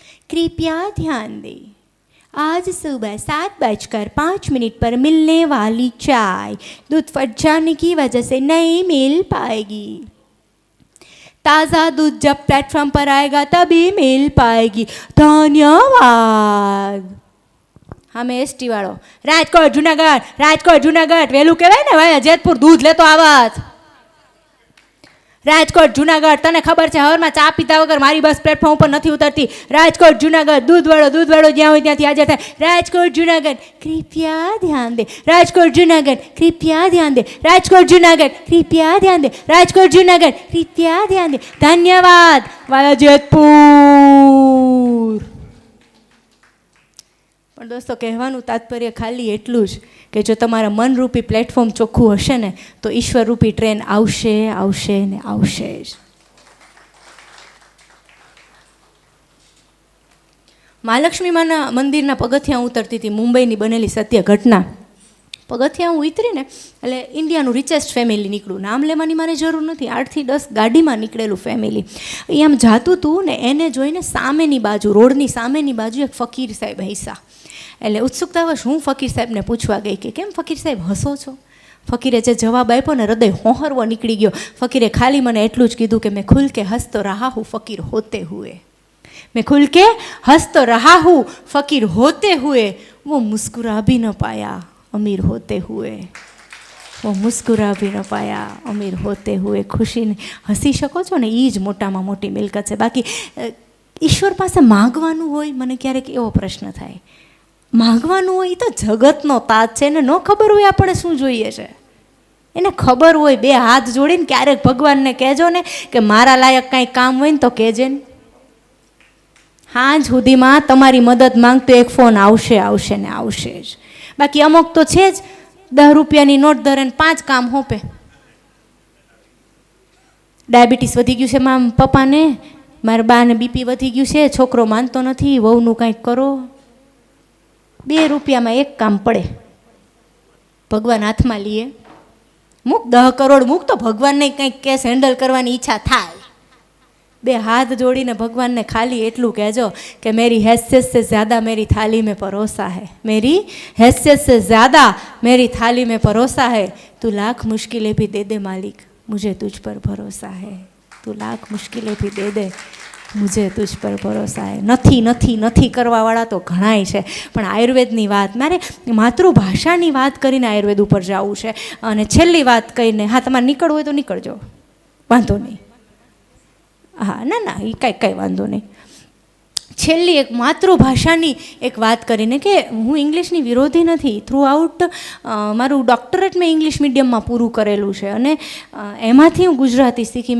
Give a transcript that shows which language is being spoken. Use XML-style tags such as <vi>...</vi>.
<hi>કૃપયા ધ્યાન દે, आज सुबह 7:05 पर मिलने वाली चाय दूध फट जाने की वजह से नहीं मिल पाएगी. ताज़ा दूध जब प्लेटफॉर्म पर आएगा तभी मिल पाएगी। धन्यवाद। हमें</hi> <gu>एसटी वाળો રાજકોટ જુનાગઢ વહેલું કહેવાય ને ભાઈ, જેતપુર દૂધ લેતો આવત। રાજકોટ જુનાગઢ, તને ખબર છે હવારમાં ચા પીતા વગર મારી બસ પ્લેટફોર્મ ઉપર નથી ઉતરતી। રાજકોટ જુનાગઢ દૂધવાળો જ્યાં હોય ત્યાંથી હાજર થાય।</gu> <hi>રાજકોટ જુનાગઢ कृपया ध्यान दे, રાજકોટ જુનાગઢ कृपया ध्यान दे, રાજકોટ જુનાગઢ कृपया ध्यान दे, રાજકોટ જુનાગઢ कृपया ध्यान दे।</hi> <gu>ધન્યવાદ વાલા જેતપુર। પણ દોસ્તો, કહેવાનું તાત્પર્ય ખાલી એટલું જ કે જો તમારા મનરૂપી પ્લેટફોર્મ ચોખ્ખું હશે ને તો ઈશ્વરરૂપી ટ્રેન આવશે ને આવશે જ। મહાલક્ષ્મી માના મંદિરના પગથિયાં ઉતરતી હતી, મુંબઈની બનેલી સત્ય ઘટના। પગથિયાં હું ઉતરીને એટલે ઇન્ડિયાનું રિચેસ્ટ ફેમિલી નીકળું, નામ લેવાની મારે જરૂર નથી, 8 થી 10 ગાડીમાં નીકળેલું ફેમિલી એ આમ જાતું હતું ને એને જોઈને સામેની બાજુ, રોડની સામેની બાજુ એક ફકીર સાહેબ હૈસા। એટલે ઉત્સુકતાવશ હું ફકીર સાહેબને પૂછવા ગઈ કે કેમ ફકીર સાહેબ હસો છો? ફકીરે જે જવાબ આપ્યો ને હૃદય હોહરવો નીકળી ગયો। ફકીરે ખાલી મને એટલું જ કીધું કે</gu> <hi>મેં ખુલ કે હંસ તો રહા હું ફકીર હોતે હુએ, मैं खुल के हंस तो रहा हूँ फकीर होते हुए, वो मुस्कुरा भी न पाया अमीर होते हुए, वो मुस्कुरा भी न पाया अमीर होते हुए।</hi> <gu>ખુશીને હસી શકો છો ને, એ જ મોટામાં મોટી મિલકત છે। બાકી ઈશ્વર પાસે માગવાનું હોય, મને ક્યારેક એવો પ્રશ્ન થાય, માગવાનું હોય એ તો જગતનો તાજ છે ને, ન ખબર હોય આપણે શું જોઈએ છે, એને ખબર હોય। 2 હાથ જોડીને ક્યારેક ભગવાનને કહેજો ને કે મારા લાયક કાંઈ કામ હોય ને તો કહેજે ને। હાંજ સુધીમાં તમારી મદદ માંગતો એક ફોન આવશે ને આવશે જ। બાકી અમુક તો છે જ 10 રૂપિયાની નોટ ધરે ને 5 કામ હોપે। ડાયાબિટીસ વધી ગયું છે મારા પપ્પાને, મારા બાને બીપી વધી ગયું છે, છોકરો માનતો નથી, વહુનું કંઈક કરો, 2 રૂપિયામાં એક કામ પડે, ભગવાન હાથમાં લઈએ, મૂક 10 કરોડ મૂક તો ભગવાનને કંઈક કેસ હેન્ડલ કરવાની ઈચ્છા થાય। 2 હાથ જોડીને ભગવાનને ખાલી એટલું કહેજો કે</gu> <hi>મેરી हैसियत से ज़्यादा मेरी थाली में परोसा है, मेरी हैसियत से ज़्यादा मेरी थाली में परोसा है, तू लाख मुश्किलें भी दे दे मालिक मुझे तुझ पर भरोसा है, तू लाख मुश्किलें भी दे दे मुझे तुझ पर भरोसा है।</hi> <gu>નથી કરવાવાળા તો ઘણાય છે, પણ આયુર્વેદની વાત, મારે માતૃભાષાની વાત કરીને આયુર્વેદ ઉપર જવું છે। અને છેલ્લી વાત કહીને, હા તમારે નીકળવું હોય તો નીકળજો, વાંધો નહીં, હા ના એ કાંઈ વાંધો નહીં। છેલ્લી એક માતૃભાષાની એક વાત કરીને કે હું ઇંગ્લિશની વિરોધી નથી, થ્રુ આઉટ મારું ડૉક્ટરેટ મેં ઇંગ્લિશ મીડિયમમાં પૂરું કરેલું છે અને એમાંથી હું ગુજરાતી શીખી।</gu>